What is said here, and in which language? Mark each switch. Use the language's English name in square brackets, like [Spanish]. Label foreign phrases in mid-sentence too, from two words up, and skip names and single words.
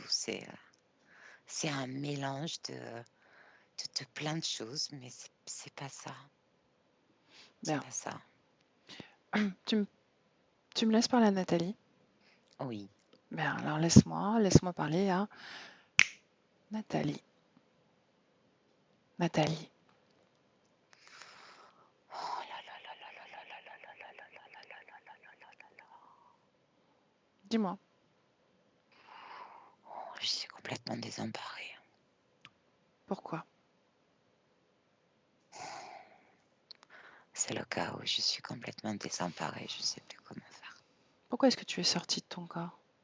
[French] C'est un mélange de plein de choses, mais c'est pas ça. C'est Bien. pas ça. Tu me laisses parler à Nathalie? Oui. Bien, alors laisse-moi parler à Nathalie. Nathalie, Oh là là là là là là là là là là là là là là là là là là là. dis-moi. Oh, je suis complètement désemparée. Pourquoi? C'est le chaos, je suis complètement désemparée, je sais plus comment faire. Pourquoi est-ce que tu es sortie de ton corps?